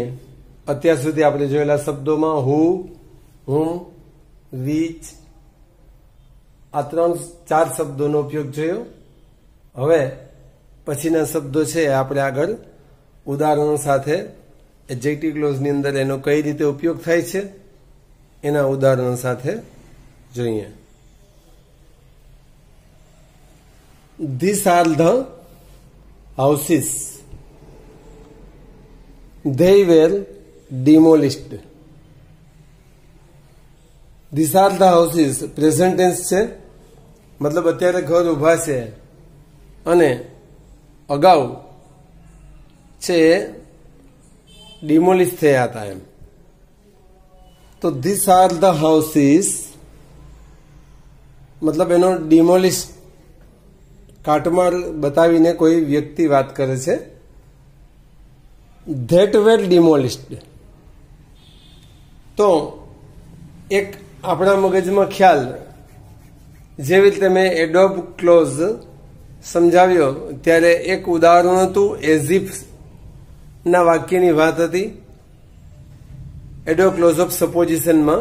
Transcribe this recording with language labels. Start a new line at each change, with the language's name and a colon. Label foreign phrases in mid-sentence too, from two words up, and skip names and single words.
Gujarati: અત્યાર સુધી આપણે જોયેલા શબ્દોમાં હુ, હુમ, વિચ આ 4 શબ્દોનો ઉપયોગ જોયો. હવે પછીના શબ્દો છે આપણે આગળ ઉદાહરણો સાથે
English: adjective clause
Gujarati: અંદર એનો કઈ રીતે ઉપયોગ થાય છે એના ઉદાહરણો સાથે જોઈએ.
English: These are the houses. They were demolished. These are the houses. Present tense
Gujarati: છે, મતલબ અત્યારે ઘર ઉભા છે અને અગાઉ છે ડિમોલિશ થયા હતા એમ. તો
English: these are the houses
Gujarati: મતલબ એનો ડિમોલિશ કાટમાળ બતાવીને કોઈ વ્યક્તિ વાત કરે છે.
English: that were demolished.
Gujarati: તો એક આપણા મગજમાં ખ્યાલ, જેવી રીતે મેં
English: adverb clause
Gujarati: સમજાવ્યો ત્યારે એક ઉદાહરણ હતું
English: as if
Gujarati: ના વાક્યની વાત હતી
English: adverb clause of supposition.